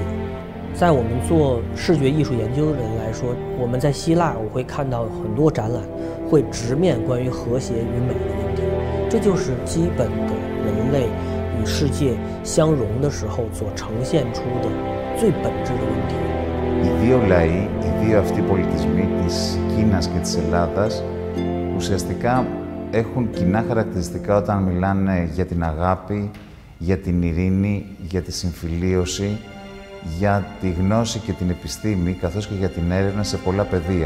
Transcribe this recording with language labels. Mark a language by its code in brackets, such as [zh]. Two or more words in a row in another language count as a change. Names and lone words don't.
[zh] 在我们做视觉艺术研究的人来说，我们在希腊我会看到很多展览会直面关于和谐与美的问题，这就是基本的人类与世界相融的时候所呈现出的最本质的问题。 [el] Οι δύο λαοί, οι δύο αυτοί πολιτισμοί της Κίνας και της Ελλάδας ουσιαστικά έχουν κοινά χαρακτηριστικά όταν μιλάνε για την αγάπη, για την ειρήνη, για τη συμφιλίωση, για τη γνώση και την επιστήμη, καθώς και για την έρευνα σε πολλά πεδία.